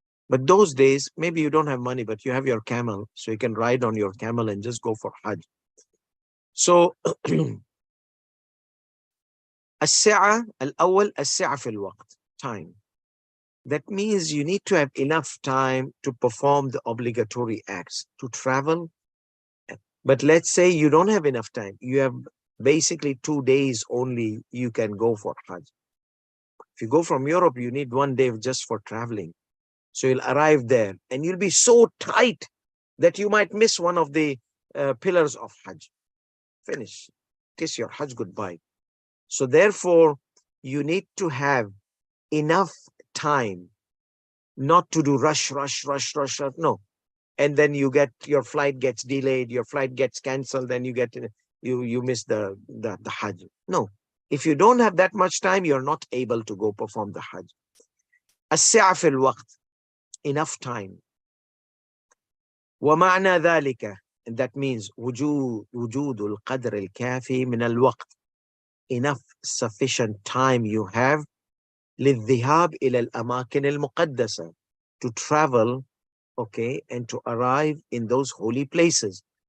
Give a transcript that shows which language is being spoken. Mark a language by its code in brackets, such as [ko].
[en] But those days, maybe you don't have money, but you have your camel, so you can ride on your camel and just go for Hajj. [ar] So السعة الأول السعة في الوقت, time. [en] That means you need to have enough time to perform the obligatory acts, to travel. But let's say you don't have enough time. You have basically 2 days only you can go for Hajj. If you go from Europe, you need 1 day just for traveling. So you'll arrive there and you'll be so tight that you might miss one of the pillars of Hajj. Finish. Kiss your Hajj goodbye. So therefore, you need to have enough time, not to do rush. No. And then your flight gets delayed, your flight gets canceled, then you miss the Hajj. No. If you don't have that much time, you're not able to go perform the Hajj. [ar] السعة في الوقت, [en] enough time. [ar] ومعنى ذلك, [en] and that means [ar] وجود القدر الكافي من الوقت, [en] enough sufficient time you have [ar] للذهاب إلى الأماكن المقدسة, [en] to travel, okay, and to arrive in those holy places.